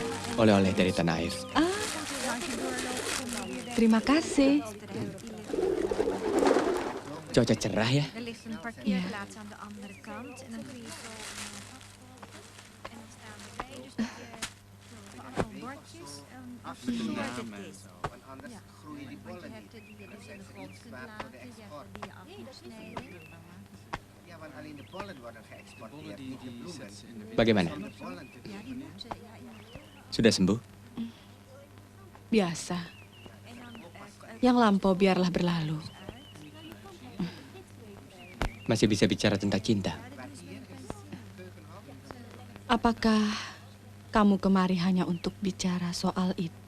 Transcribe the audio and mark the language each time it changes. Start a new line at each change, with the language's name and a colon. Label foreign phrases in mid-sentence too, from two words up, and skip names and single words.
Indonesian: oleh-oleh dari tanah air. Terima kasih. Cuaca cerah ya.
Dutch: Er ligt een Ja. parkeerplaats aan de andere kant. En dan kun je zo en dan staan we bij. Dus dat je allemaal bordjes en afgesloten is. Want anders groeien die Want je bollen hebt niet. die je Dat dus is in de echt grond niet kunt zwaar voor de laten, je hebt export. die je af kunt snijden. Ja, want alleen de bollen worden geëxporteerd, niet de bloemen.
Indonesian: Bagaimana?
Dutch: Om de bollen te Ja, die moeten, ja, ja.
Indonesian: Sudah sembuh? Biasa. Yang lampau biarlah berlalu. Masih bisa bicara tentang cinta? Apakah kamu kemari hanya untuk bicara soal itu?